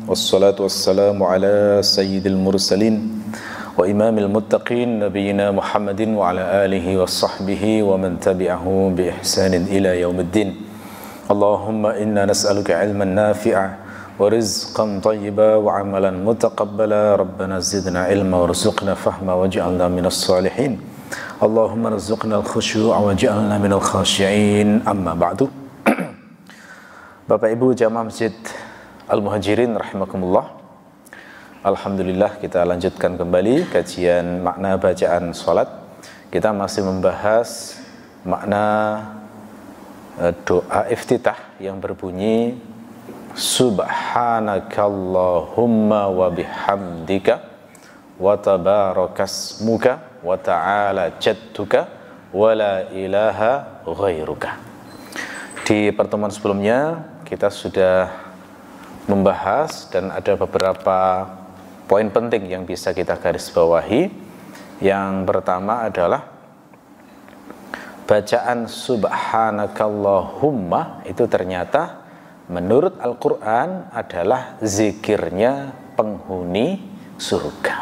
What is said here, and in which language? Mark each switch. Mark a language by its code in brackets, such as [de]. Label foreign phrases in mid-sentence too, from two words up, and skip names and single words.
[ar] والصلاة والسلام على سيد المرسلين وإمام المتقين نبينا محمد وعلى آله وصحبه ومن تبعه بإحسان إلى يوم الدين. اللهم إنا نسألك علما نافعا ورزقا طيبا وعملا متقبلا. ربنا زدنا علما وارزقنا فهما واجعلنا من الصالحين. اللهم ارزقنا الخشوع واجعلنا من الخاشعين. أما بعد. [id] Bapak Ibu jamaah Masjid Al-Muhajirin rahimakumullah. Alhamdulillah, kita lanjutkan kembali kajian makna bacaan salat. Kita masih membahas makna doa iftitah yang berbunyi [ar] سبحانك اللهم وبحمدك وتبارك اسمك وتعالى جدك ولا إله غيرك. [id] Di pertemuan sebelumnya kita sudah membahas dan ada beberapa poin penting yang bisa kita garis bawahi. Yang pertama adalah bacaan Subhanakallahumma itu ternyata menurut Al-Quran adalah zikirnya penghuni surga.